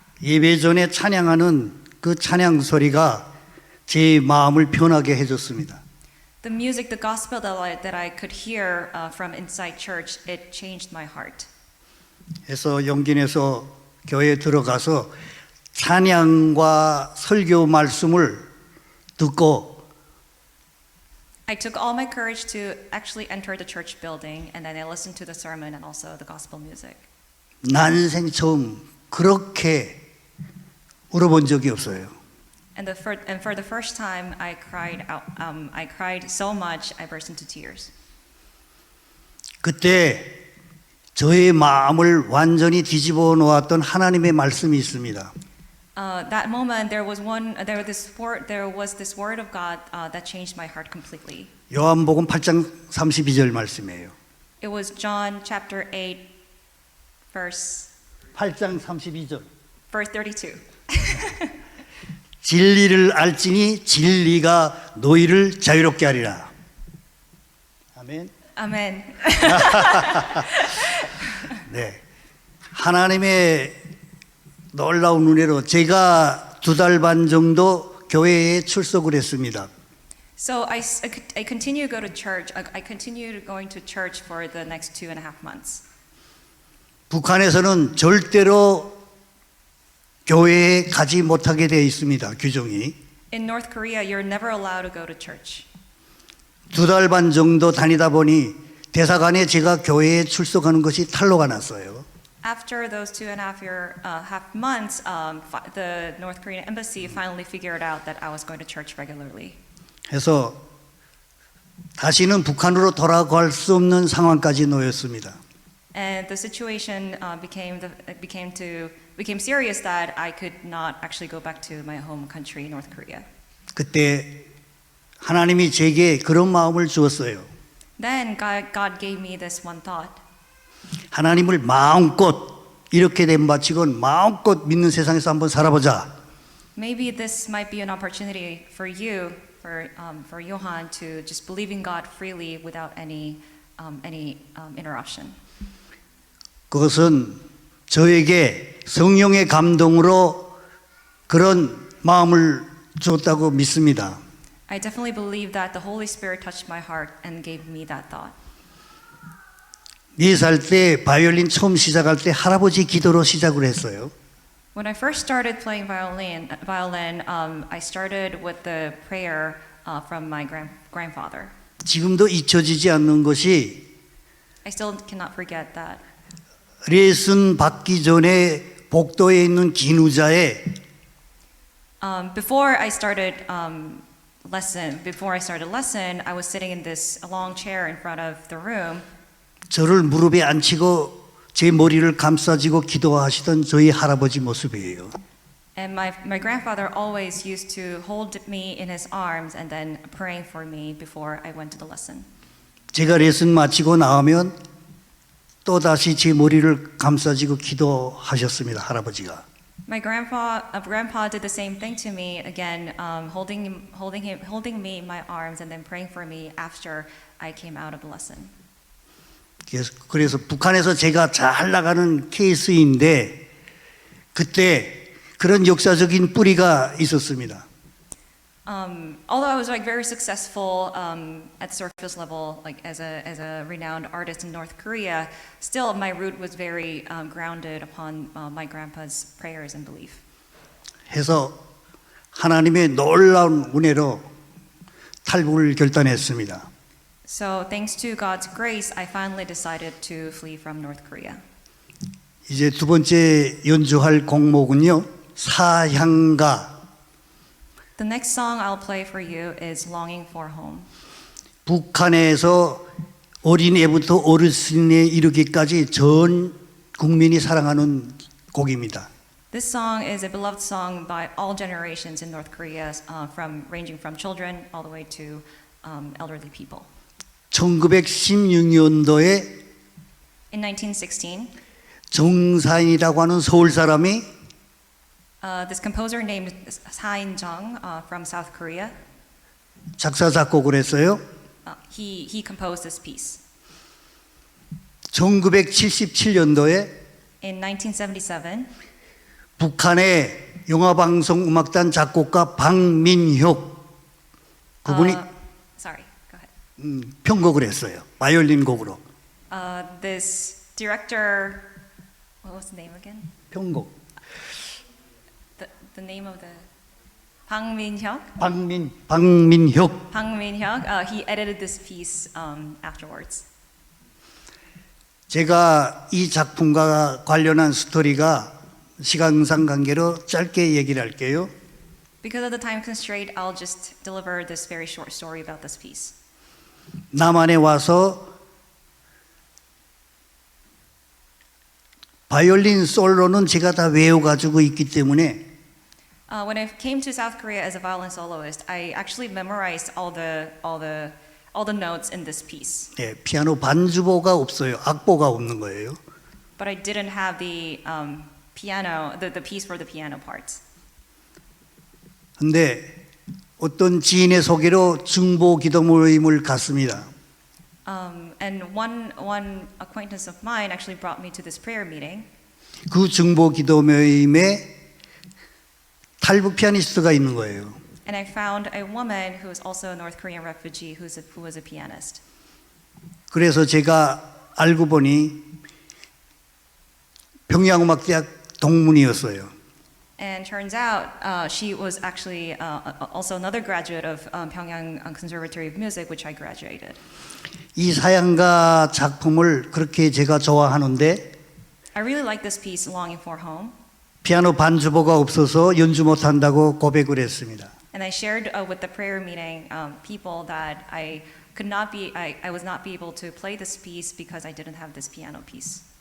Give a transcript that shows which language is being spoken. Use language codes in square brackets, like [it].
[ko] 예배 전에 찬양하는 그 찬양 소리가 제 마음을 편하게 해줬습니다. [en] The music, the gospel that I could hear from inside church, it changed my heart. [ko] 해서 용기 내서 교회에 들어가서 찬양과 설교 말씀을 듣고 [en] I took all my courage to actually enter the church building, and then I listened to the sermon and also the gospel music. [ko] 난생 처음 그렇게 울어본 적이 없어요. [en] And for the first time, I cried out. I cried so much, I burst into tears. [ko] 그때 저의 마음을 완전히 뒤집어 놓았던 하나님의 말씀이 있습니다. [en] That moment, there was this word of God that changed my heart completely. [ko] 요한복음 8장 32절 말씀이에요. [en] It was John chapter 8, verse [ko] 8장 32절. [en] 32. [ko] 진리를 알지니 진리가 너희를 자유롭게 하리라. 아멘. [en] Amen. [ko] 네. 하나님의 놀라운 은혜로 제가 2달 반 정도 교회에 출석을 했습니다. [en] So I continue to go to church. I continued going to church for the next 2.5 months. [ko] 북한에서는 절대로 교회에 가지 못하게 되어 있습니다. 규정이. [en] In North Korea, you're never allowed to go to church. [ko] 2달 반 정도 다니다 보니 대사관에 제가 교회에 출석하는 것이 탄로가 났어요. [en] After those 2.5 months, the North Korean embassy finally figured out that I was going to church regularly. [ko] 그래서 다시는 북한으로 돌아갈 수 없는 상황까지 놓였습니다. [en] And the situation became serious that I could not actually go back to my home country, North Korea. [ko] 그때 하나님이 제게 그런 마음을 주었어요. [en] Then God gave me this one thought. [ko] 하나님을 마음껏 이렇게 된 바치곤 마음껏 믿는 세상에서 한번 살아보자. [en] Maybe this might be an opportunity for you, for Johan, to just believe in God freely without any interruption. [ko] 그것은 저에게 성령의 감동으로 그런 마음을 주었다고 믿습니다. [en] I definitely believe that the Holy Spirit touched my heart and gave me that thought. [ko] 4살 때 바이올린 처음 시작할 때 할아버지 기도로 시작을 했어요. [en] When I first started playing violin, I started with the prayer from my grandfather. [ko] 지금도 잊혀지지 않는 것이 [en] I still cannot forget that. [ko] 레슨 받기 전에 복도에 있는 긴 의자에 [en] Before I started lesson, I was sitting in this long chair in front of the room. [ko] 저를 무릎에 앉히고 제 머리를 감싸지고 기도하시던 저희 할아버지 모습이에요. [en] And my grandfather always used to hold me in his arms and then praying for me before I went to the lesson. [ko] 제가 레슨 마치고 나오면 또 다시 제 머리를 감싸지고 기도하셨습니다. 할아버지가. [en] My grandpa did the same thing to me again, holding me in my arms and then praying for me after I came out of the lesson. [ko] 그래서 북한에서 제가 잘 나가는 케이스인데 그때 그런 역사적인 뿌리가 있었습니다. [en] Although I was very successful at surface level, as a renowned artist in North Korea, still my root was very grounded upon my grandpa's prayers and belief. [ko] 해서 하나님의 놀라운 은혜로 탈북을 결단했습니다. [en] So thanks to God's grace, I finally decided to flee from North Korea. [ko] 이제 두 번째 연주할 곡목은요, 사향가. [en] The next song I'll play for you is Longing for Home. [ko] 북한에서 어린애부터 어르신에 이르기까지 전 국민이 사랑하는 곡입니다. [en] This song is a beloved song by all generations in North Korea, ranging from children all the way to elderly people. [ko] 1916년도에 [en] In 1916, [ko] 정사인이라고 하는 서울 사람이 [en] this composer named Sain Jung from South Korea, [ko] 작사 작곡을 했어요. [en] he composed this piece. [ko] 1977년도에 [en] In 1977, [ko] 북한의 영화방송 음악단 작곡가 박민혁 그분이 [en] sorry, go ahead. [ko] 편곡을 했어요. 바이올린 곡으로. [en] This director, what was the name again? [ko] 편곡. [en] The name of the Bang Min-hyuk. [ko] 박민혁. [en] Bang Min-hyuk. He edited this piece afterwards. [ko] 제가 이 작품과 관련한 스토리가 시간상 관계로 짧게 얘기를 할게요. [en] Because of the time constraint, I'll just deliver this very short story about this piece. [ko] 남한에 와서 바이올린 솔로는 제가 다 외워가지고 있기 때문에 [en] When I came to South Korea as a violin soloist, I actually memorized all the notes in this piece. [ko] 네, 피아노 반주보가 없어요. 악보가 없는 거예요. [en] But I didn't have the piano, the piece for the piano parts. [ko] 근데 어떤 지인의 소개로 중보 기도 모임을 갔습니다. [en] And one acquaintance of mine actually brought me to this prayer meeting. [ko] 그 중보 기도 모임에 탈북 피아니스트가 있는 거예요. [en] And I found a woman who was also a North Korean refugee who was a pianist. [ko] 그래서 제가 알고 보니 평양음악대학 동문이었어요. [en] And turns out she was actually also another graduate of Pyongyang Conservatory of Music, which I graduated. [ko] 이 사양가 작품을 그렇게 제가 좋아하는데 [en] I really like this piece, Longing for Home. [ko] 피아노 반주보가 없어서 연주 못한다고 고백을 했습니다. [en] And I shared with the prayer meeting people that I was not be able to play this piece because I didn't have this piano piece.